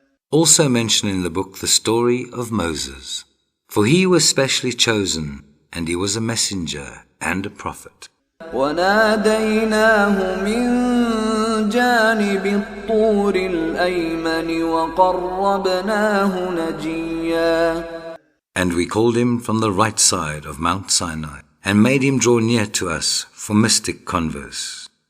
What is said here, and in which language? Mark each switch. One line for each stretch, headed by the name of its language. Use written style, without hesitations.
English: Also mention in the book the story of Moses, for he was specially chosen, and he was a messenger and a prophet.
Arabic: وناديناه من جانب الطور الأيمن وقربناه نجيا.
English: And we called him from the right side of Mount Sinai, and made him draw near to us for mystic converse.